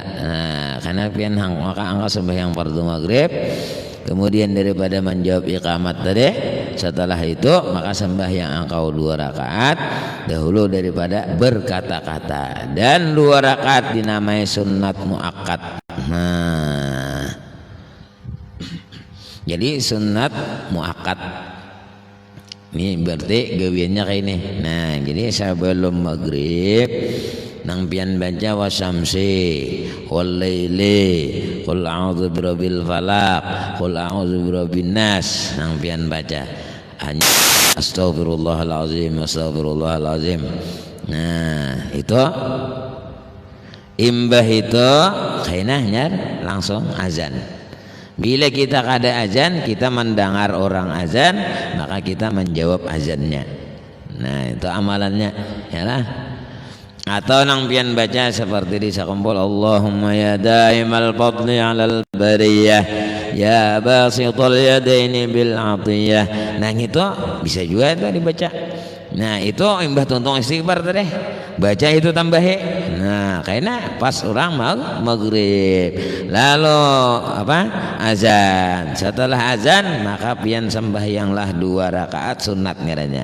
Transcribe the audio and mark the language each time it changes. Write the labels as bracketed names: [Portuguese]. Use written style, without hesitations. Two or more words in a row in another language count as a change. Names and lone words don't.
[Banjar] Nah karena pian maka engkau sembahyang fardu maghrib kemudian daripada menjawab iqamat tadi, setelah itu maka sembahyang engkau 2 rakaat dahulu daripada berkata-kata, dan 2 rakaat dinamai sunat muakkad. Nah jadi sunat muakkad ini berarti gawiannya kayak ini. Nah jadi sebelum maghrib nang pian baca [Arabic] والشمس والليل قل أعوذ برب الفلق قل أعوذ برب الناس, [Banjar] nang pian baca [Arabic] أستغفر الله العظيم أستغفر الله العظيم. [Banjar] Nah itu imbah itu kainahnya langsung azan. Bila kita kada azan, kita mendengar orang azan, maka kita menjawab azannya. Nah itu amalannya yalah. Atau nang pian baca seperti di sakumpul [Arabic] اللهم يا دائم الفضل على البرية يا باسط اليدين بالعطية. [Banjar] Nah itu bisa juga itu dibaca. Nah itu imbah tuntung istighfar tadi, baca itu tambahi. Nah karena pas orang maghrib lalu apa azan, setelah azan maka pian sembahyanglah 2 rakaat sunat ngaranya.